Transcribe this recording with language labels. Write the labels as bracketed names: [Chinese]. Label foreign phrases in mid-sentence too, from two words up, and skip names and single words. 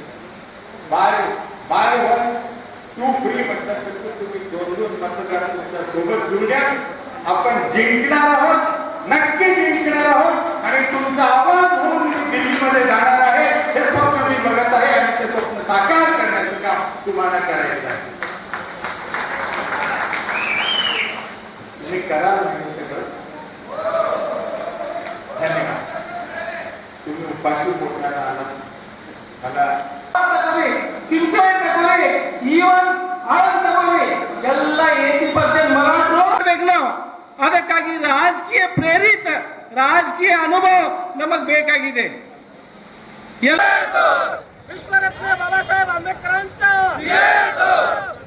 [English] buy 1 2 free [Marathi] म्हटलं तर तुम्ही 2 मतदार तुमच्या सोबत जुळल्या आपण जिंकणार आहोत नक्की जिंकणार आहोत आणि तुमचा आवाज होऊन दिल्लीमध्ये जाणार आहे हे स्वप्न मी बघत आहे आणि ते स्वप्न साकार करण्याचं काम तुम्हाला करायचं आहे तुम्ही कराल नाही सगळं धन्यवाद तुम्ही उपाशी पोटाला आला मला [Kannada] ಈವನ್ ಎಲ್ಲ 80% ಮರಾಠರು ನಾವು ಅದಕ್ಕಾಗಿ ರಾಜಕೀಯ ಪ್ರೇರಿತ ರಾಜಕೀಯ ಅನುಭವ ನಮಗೆ ಬೇಕಾಗಿದೆ ವಿಶ್ವರತ್ನ ಬಾಬಾ ಸಾಹೇಬ್ ಅಂಬೇಡ್ಕರ್